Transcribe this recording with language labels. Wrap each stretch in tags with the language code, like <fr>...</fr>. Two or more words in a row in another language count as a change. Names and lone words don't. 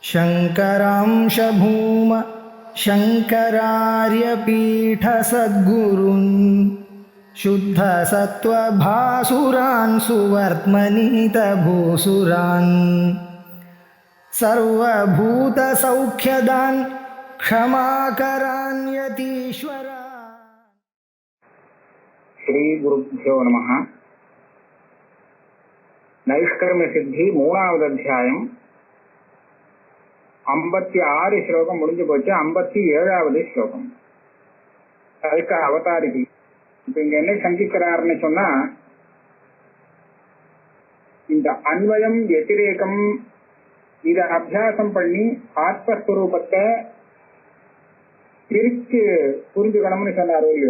<sa>शङ्करांश भूम शङ्करार्यपीठसद्गुरून् शुद्धसत्त्वभासुरान् सुवर्त्मनीतभूसुरान् सर्वभूतसौख्यदान् क्षमाकरान् यतीश्वरान्. श्री गुरुभ्यो नमः.</sa> <ta>नैष्कर्म्य सिद्धि மூணாவது அத்தியாயம் 56 ஸ்லோகம் முடிஞ்சு போச்சு. 57வது ஸ்லோகம். அதுக்கு அவதாரிகை. இப்ப இங்க என்ன சங்கிக்கிறாருன்னு சொன்னா, இந்த அன்வயம் வத்திரேகம் இத அபியாசம் பண்ணி ஆத்மஸ்வரூபத்தை பிரிச்சு புரிஞ்சுக்கணும்னு சொன்னாரோ இல்லையோ.</ta>